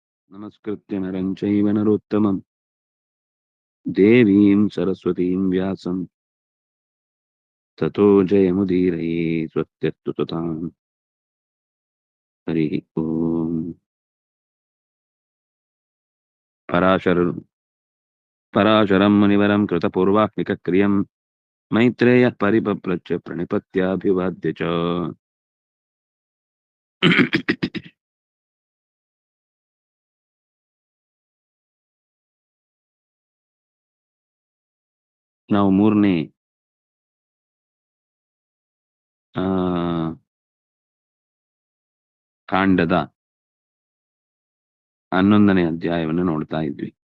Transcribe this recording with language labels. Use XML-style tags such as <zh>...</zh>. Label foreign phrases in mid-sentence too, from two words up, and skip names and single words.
<sa>ನಮಸ್ಕೃತ್ಯ ನರಂ ಚೈವ ನರೋತ್ತಮಂ ದೇವೀಂ ಸರಸ್ವತೀಂ ವ್ಯಾಸಂ ತಥೋ ಜಯಮುದೀರಯೇ ಸ್ವಸ್ತ್ಯಸ್ತು ಸತಾಂ. ಹರಿ ಓಂ. ಪರಾಶರಂ ಮುನಿವರಂ ಕೃತಪೂರ್ವಾಹ್ನಿಕ ಕ್ರಿಯಂ ಮೈತ್ರೇಯ ಪರಿಪಪ್ರಚ್ಯ ಪ್ರಣಿಪತ್ಯಾಭಿವಾದ್ಯ ಚ.</sa> <kn>ನಾವು ಮೂರನೇ ಕಾಂಡದ 11ನೇ ಅಧ್ಯಾಯವನ್ನು ನೋಡ್ತಾ ಇದ್ವಿ.</kn>